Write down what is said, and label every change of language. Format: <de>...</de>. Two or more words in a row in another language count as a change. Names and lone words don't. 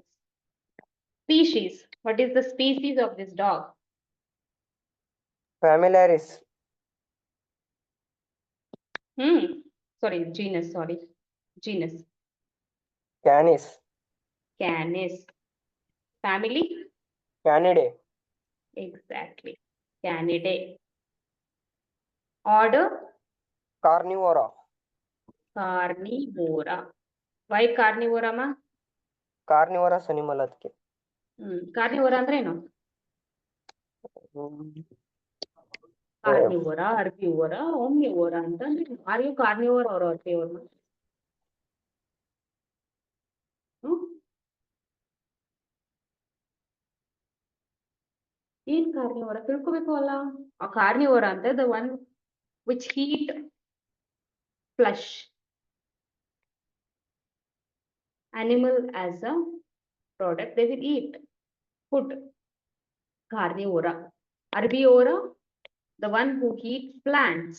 <en>Species. What is the species of this dog? Familiaris. Sorry, genus, sorry. Genus. Canis. Canis. Family? Canidae. Exactly. Canidae. Order? Carnivora. Carnivora. Why carnivora ma? carnivorous animal ಅದಕ್ಕೆ.</en> <kn>Carnivora ಅಂದ್ರೆ ಏನು?</kn> <en>Carnivora, herbivora, omnivora</en> <kn>ಅಂತ ಅಂದ್ರೆ</kn> <en>are you carnivore or herbivore?</en> <kn>ಏನ್ ಕಾರ್ನಿವೋರ ತಿಳ್ಕೊಬೇಕು ಅಲ್ಲ. ಆ ಕಾರ್ನಿವೋರ ಅಂತ</kn> <en>the one which eat flesh animal as a product, they will eat food. Carnivora. Herbivora, the one who eats plants.</en>